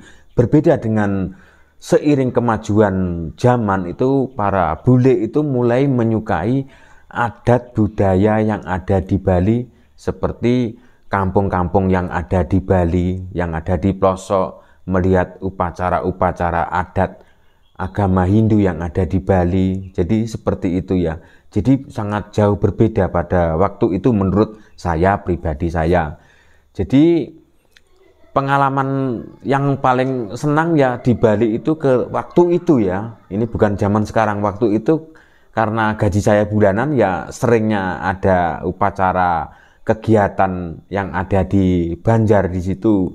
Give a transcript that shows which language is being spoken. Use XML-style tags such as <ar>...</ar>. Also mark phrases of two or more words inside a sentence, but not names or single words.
<id>Berbeda dengan seiring kemajuan zaman itu, para bule itu mulai menyukai adat budaya yang ada di Bali, seperti kampung-kampung yang ada di Bali, yang ada di pelosok, melihat upacara-upacara adat agama Hindu yang ada di Bali. Jadi seperti itu ya. Jadi sangat jauh berbeda pada waktu itu menurut saya pribadi saya. Jadi pengalaman yang paling senang ya di Bali itu ke waktu itu ya. Ini bukan zaman sekarang, waktu itu karena gaji saya bulanan ya seringnya ada upacara kegiatan yang ada di Banjar di situ.</id>